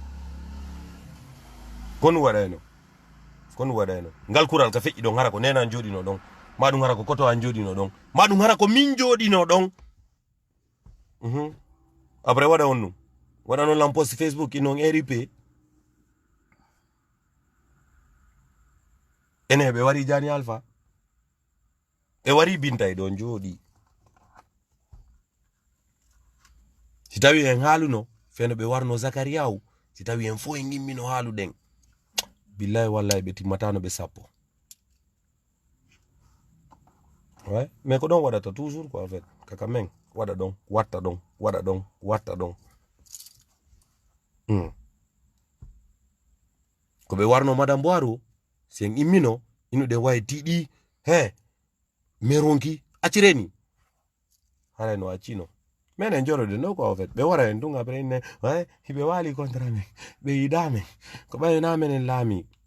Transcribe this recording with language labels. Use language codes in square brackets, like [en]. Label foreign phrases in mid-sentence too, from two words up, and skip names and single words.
[ff] kon waɗayno ngal kural ka feƴƴi ɗon hara ko nena joɗino ɗon ma ɗum hara ko koto an joɗino ɗon ma ɗum hara ko min joɗino ɗon après waɗa on ɗum waɗa noon lan post Facebook inon RIP ene ɓe wari Jani Alpha ɓe wari Binta e ɗon jooɗi si tawi en haaluno feno ɓe warno Zakariaou si tawi en fo en gimmino haaluɗen billahi wallahi ɓe timmatano ɓe sappo [fr] ouais mais [ff] ko ɗon waɗata [fr] toujours quoi en fait [ff] kaka men waɗa ɗon watta ɗon waɗa ɗon watta ɗon ko ɓe warno Madame Boiro si en immino inuɗe wawi tiɗi he meronki accireni haray no accino men en jorode no ko [fr] en fait [ff] ɓe wara en ɗum après inne ouais hiɓe wali contre men ɓe yiɗamen ko ɓaynamen en laami